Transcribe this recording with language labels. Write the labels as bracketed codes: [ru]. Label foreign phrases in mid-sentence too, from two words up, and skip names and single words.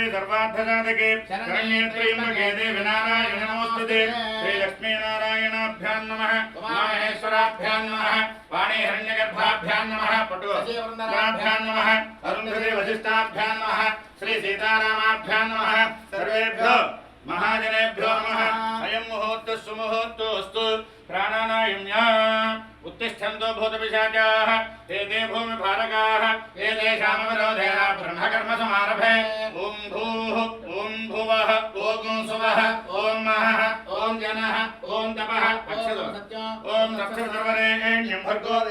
[sa] సర్వార్థసాధకే శరణ్యే త్రయంబకే దేవి నారాయణి నమోస్తుతే శ్రీ లక్ష్మీ నారాయణాభ్యాం నమః ఉమామహేశ్వరాభ్యాం నమః వాణీ హిరణ్యగర్భాభ్యాం నమః పటువరాభ్యాం నమః అరుంధతి వశిష్టాభ్యాం నమః శ్రీ సీతారామాభ్యాం నమః సర్వేభ్యో మహాజనేభ్యో నమః అయం ముహూర్త సుముహూర్తోస్తు ప్రాణానాయమ్యా उत्तिष्ठन्तो भूतपिशाचाः एते भूमिभारकाः एतेषामविरोधेन ब्रह्मकर्मसमारभे ॐ भूः ॐ भुवः ॐ सुवः ॐ महः ॐ जनः ॐ तपः अक्षतो ॐ रक्षसर्वरेण्यं भर्गो